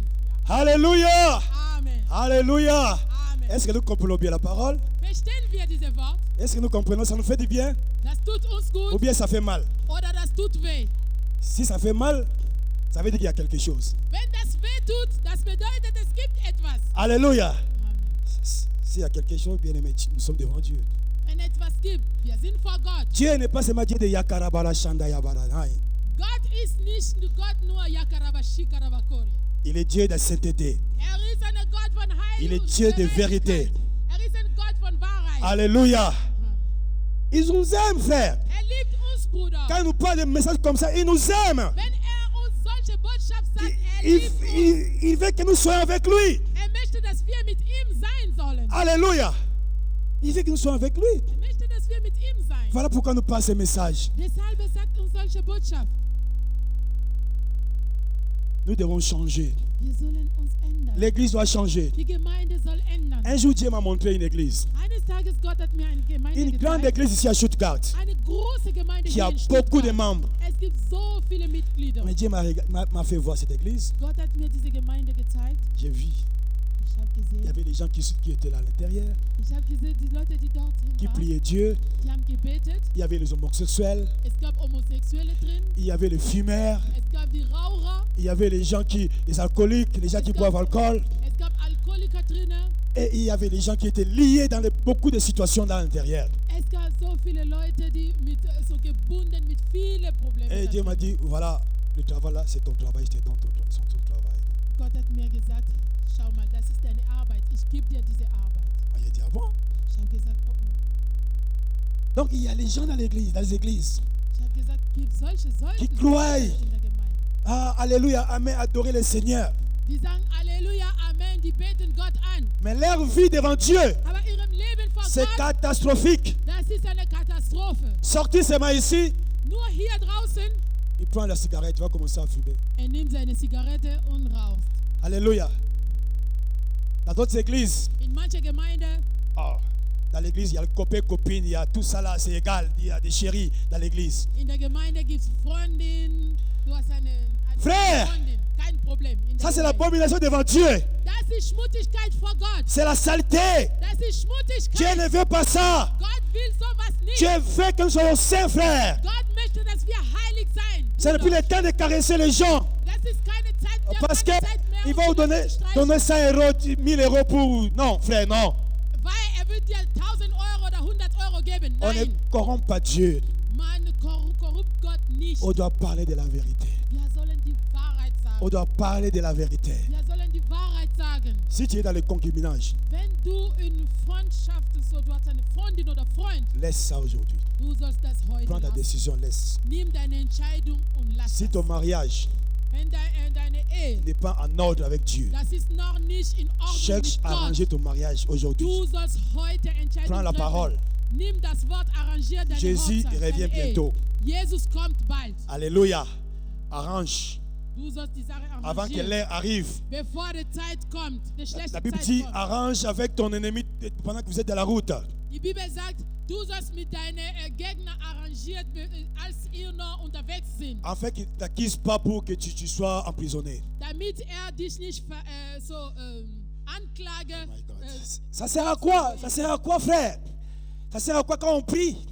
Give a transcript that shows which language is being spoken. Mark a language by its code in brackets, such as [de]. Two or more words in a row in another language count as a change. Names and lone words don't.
[fr] Alléluia! Amen. Alléluia! Amen. Est-ce que nous comprenons bien la parole? [de] Verstehen wir diese Wort? [fr] Est-ce que nous comprenons? Ça nous fait du bien? [de] Das tut uns [fr] Ou [de] gut [fr] bien ça fait mal? [de] oder das tut weh? [fr] Si ça fait mal, ça veut dire qu'il y a quelque chose. [de] Wenn das weh tut, das bedeutet, es gibt etwas. [fr] Alléluia! Amen. S'il y a quelque chose, bien aimé, nous sommes devant Dieu. [de] Wenn etwas gibt, wir sind vor Gott. [fr] Dieu n'est pas seulement Dieu de Yakarabala Shanda Yabara. Nein. [de] Gott ist nicht Gott nur Yakarabashikarabakoria. [fr] Il est Dieu de sainteté. [de] Ist ein Gott von Heil [fr] Il est [de] und [fr] Dieu de vérité. [de] Ist ein Gott von Wahrheit. [fr] Alléluia! Il nous aime, frère. [de] Liebt uns, Bruder. [fr] Quand il nous parle de messages comme ça, il nous aime. [de] Wenn uns solche Botschaft sagt, [fr] Il, [de] liebt uns. [fr] il veut que nous soyons avec lui. [de] Möchte, dass wir mit ihm sein sollen. [fr] Alléluia! Il veut que nous soyons avec lui. [de] Möchte, dass wir mit ihm sein. [fr] Voilà pourquoi nous passons ce message. [de] Deshalb sagt uns solche Botschaft. [fr] Nous devons changer. [de] Wir sollen uns ändern. [fr] L'église doit changer. [de] Die Gemeinde soll ändern. [fr] Un jour, Dieu m'a montré une église. [de] Eines Tages Gott hat mir eine Gemeinde [fr] Une grande [de] gezeigt. [fr] église ici à Stuttgart [de] Eine große Gemeinde [fr] qui a [de] hier in [fr] beaucoup de [de] Stuttgart. [fr] membres. [de] Es gibt so viele Mitglieder. [fr] Mais Dieu m'a fait voir cette église. [de] Gott hat mir diese Gemeinde gezeigt. [fr] J'ai vu. [de] Ich habe [fr] Il y [de] gesehen. [fr] avait des gens qui étaient là à l'intérieur, [de] Ich habe gesehen, die Leute, die dort [fr] qui [de] waren, [fr] priaient Dieu. [de] die haben gebetet. [fr] Il y avait les homosexuels. [de] Es gab Homosexuelle drin. [fr] Il y avait les fumeurs. [de] Es gab die Raucher. [fr] Il y avait les gens les alcooliques, les gens qui boivent alcool. [de] Es gab Alkoholiker drinnen. [fr] Et il y avait les gens qui étaient liés dans beaucoup de situations dans l'intérieur. [de] Es gab so viele Leute, die so gebunden mit vielen Problemen. [fr] Et Dieu m'a dit, voilà, le travail là, c'est ton travail, je te donne ton travail. [de] Gott hat mir gesagt, schau mal, das ist deine Arbeit. Ich gebe dir diese Arbeit. [fr] Moi, j'ai dit, ah bon? [de] Ich habe gesagt, oh, oh. [fr] Donc il y a les gens dans l'église, dans les églises, [de] Ich habe gesagt, gibt solche [fr] qui [de] Leute [fr] croient. [de] in der Gemeinde. [fr] Ah, alléluia, amen, adorer le Seigneur. [de] Die sagen Halleluja, Amen, die beten Gott an. [fr] Mais leur vie devant Dieu, [de] Aber ihrem Leben vor [fr] c'est [de] Gott, [fr] catastrophique. [de] das ist eine Katastrophe. [fr] Sortir seulement ici, [de] Nur hier draußen, [fr] il prend la cigarette, il va commencer à fumer. [de] nimmt seine Zigarette und raucht. [fr] Alléluia. Dans d'autres églises, [de] In mancher Gemeinde, [fr] dans l'église, il y a le copain, copine, il y a tout ça là, c'est égal. Il y a des chéris dans l'église. [de] in der Gemeinde gibt es Freundin, du hast eine [fr] Frère, [de] Freundin, kein Problem. In der [fr] ça c'est [de] Gemeinde. [fr] l'abomination devant Dieu. [de] Das ist Schmutzigkeit vor Gott. [fr] C'est la saleté. [de] Das ist [fr] Dieu [de] Schmutzigkeit. [fr] ne veut pas ça. [de] Gott will sowas nicht. [fr] Dieu veut que nous soyons saints, frères. [de] Gott möchte, dass wir heilig sein. [fr] C'est depuis le temps de caresser les gens. [de] Das ist keine Zeit, wir haben [fr] Parce [de] keine Zeit mehr, [fr] qu'il va vous donner, [de] zu streiten. [fr] donner 100 euros, 1000 euros pour... Non, frère, non. [de] Weil wird dir 1000 Euro oder 100 Euro geben. [fr] On ne [de] Nein, [fr] corrompt pas Dieu. [de] man korrupt Gott nicht. [fr] On doit parler de la vérité. [de] Wir sollen die Wahrheit sagen. [fr] On doit parler de la vérité. [de] Wir sollen die Wahrheit sagen. [fr] Si tu es dans le concubinage, [de] Wenn du in Freundschaft, so du hast eine Freundin oder Freund, [fr] laisse ça aujourd'hui. [de] du sollst das heute [fr] Prends ta [de] lassen. [fr] décision, laisse. [de] Nimm deine Entscheidung und lass [fr] Si [de] das. [fr] ton mariage [de] Wenn deine Ehe, [fr] n'est pas en ordre avec Dieu, [de] das ist noch nicht in Ordnung [fr] cherche [de] mit [fr] à [de] Gott. [fr] arranger ton mariage aujourd'hui. [de] Du sollst heute Entscheidung [fr] Prends la [de] treffen. [fr] parole. [de] Nimm das Wort, arrangier deine [fr] Jésus [de] Hochzeit, [fr] revient [de] deine Ehe. [fr] bientôt. [de] Jesus kommt bald. [fr] Alléluia. Arrange. [de] Du sollst die Sache [fr] Avant que [de] arrangieren. [fr] l'heure arrive. [de] Bevor die Zeit kommt, die schlechte [fr] La Bible [de] Zeit [fr] dit, [de] kommt. [fr] arrange avec ton ennemi pendant que vous êtes dans la route. [de] Die Bibel sagt, Du sollst mit deinen Gegnern arrangiert, als ihr noch unterwegs sind. [fr] Afin qu'il ne t'accuse pas pour que tu sois emprisonné. [de] Damit dich nicht anklage. [en] Oh my God. [fr] Ça sert à quoi? Ça sert à quoi, frère? Ça sert à quoi quand on prie?